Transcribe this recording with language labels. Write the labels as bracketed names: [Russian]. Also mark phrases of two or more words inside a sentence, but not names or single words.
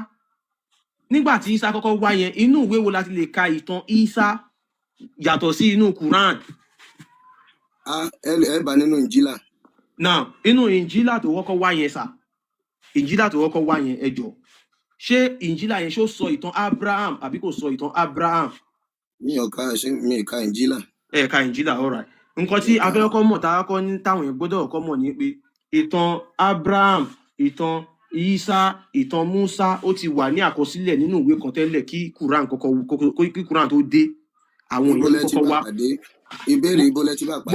[Yoruba] Nígbà tí Isa kọ́kọ́ wá yẹn, inú ìwé wo la ti lè ka ìtàn Isa yàtọ̀ sí inú Quran? Ẹ bá nínú Injila. Now, inú Injila tó kọ́kọ́ wá yẹn sà, Injila tó kọ́kọ́ wá yẹn ẹ jọ̀ọ́. Ṣé Injila yẹn ṣó sọ ìtàn Abraham àbí kò sọ ìtàn Abraham? Mi ka Injila. Ẹ ka Injila, [English] all right. [Yoruba] Nǹkan tí afẹ́kọ́ mọ̀ táwọn ní táwọn èèyàn gbọ́dọ̀ kọ́ mọ̀ ní pé ìtàn Abraham, ìtàn Isa, ìtàn Musa ó ti wà ní àkọsílẹ̀ nínú ìwé kan tẹ́lẹ̀ kí Quran tó dé. Àwọn èèyàn kọ́kọ́ wá. Ìbéèrè ibo lẹ ti bá pàdé.